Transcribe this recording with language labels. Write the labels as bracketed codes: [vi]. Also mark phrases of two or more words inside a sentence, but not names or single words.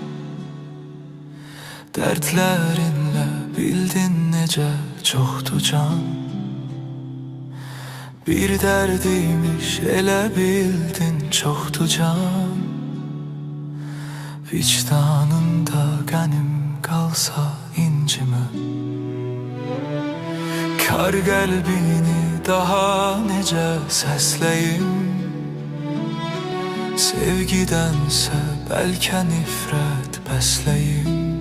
[tr] Dertlerinle bildin nece çoktu can. Bir derdiymiş ele bildin çoktu can. [az] Vicdanında qənim qalsa incime. Kar qəlbini daha necə səsləyim? Sevgidənsə bəlkə nifrət bəsləyim.